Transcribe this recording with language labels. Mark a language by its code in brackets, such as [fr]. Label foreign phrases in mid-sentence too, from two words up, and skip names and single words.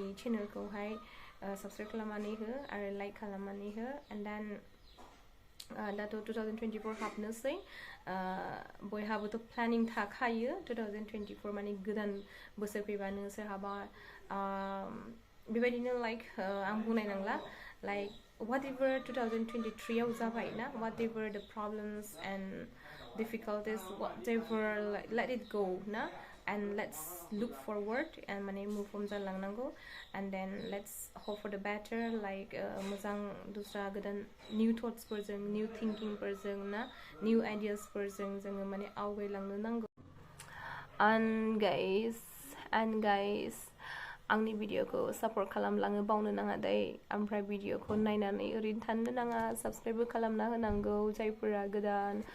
[brx] चेनेलखौहाय साबस्क्राइब खालामनानै हो आरो लाइक खालामनानै हो [en] and then [brx] दाथ' 2024 हाबनोसै बयहाबोथ' प्लेनिं थाखायो 2024 माने गोदान बोसोर फैबानो सोरहाबा बेबायदिनो लाइक आं बुंनाय नंला लाइक [en] whatever [brx] 2023 आव जाबाय ना [en] whatever the problems and difficulties whatever like, let it go na and let's look forward and mane move on जालांनांगौ and then let's hope for the better like [brx] मोजां दस्रा गोदान [en] new thoughts फोरजों new thinking फोरजों ना new ideas फोरजों [brx] जोङो माने आवगायलांनो नांगौ [en] and guys [brx] आंनि भिडिअखौ सापर्ट खालामलांनो बावनो नाङा दै ओमफ्राय भिडिअखौ नायनानै ओरैनो थानो नाङा साबस्क्राइबबो खालामना होनांगौ जायफोरा गोदान